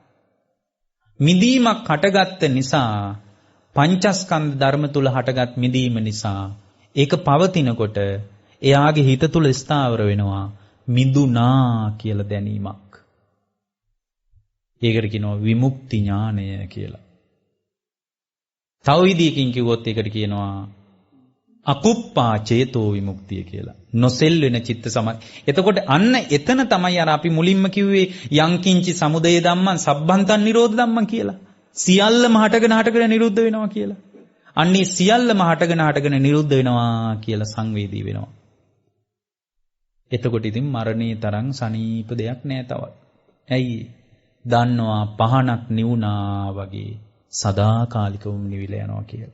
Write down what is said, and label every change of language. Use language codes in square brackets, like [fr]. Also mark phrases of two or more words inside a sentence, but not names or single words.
[si] මිදීමක් හටගත්ත නිසා පංචස්කන්ධ ධර්ම තුල හටගත් මිදීම නිසා ඒක පවතිනකොට එයාගේ හිත තුල ස්ථාවර වෙනවා මිදුනා කියලා දැනීමක්. ඒකට කියනවා විමුක්ති ඥානය කියලා. තව විදිහකින් කිව්වොත් ඒකට කියනවා අකුප්පා චේතෝ විමුක්තිය කියලා. නොසෙල් වෙන චිත්ත සමාධි. එතකොට අන්න එතන තමයි අර අපි මුලින්ම කිව්වේ [pi] යංකින්චි සමුදය ධම්මං සබ්බන්තං නිරෝධ ධම්මං [si] කියලා. සියල්ලම හටගෙන නිරුද්ධ වෙනවා කියලා. අන්නේ සියල්ලම හටගෙන නිරුද්ධ වෙනවා කියලා සංවේදී වෙනවා. එතකොට ඉතින් මරණේ තරම් සනීප දෙයක් නෑ තවත්. ඇයි? දන්නවා පහනක් නිවුණා වගේ සදාකාලිකවම නිවිලා යනවා කියලා.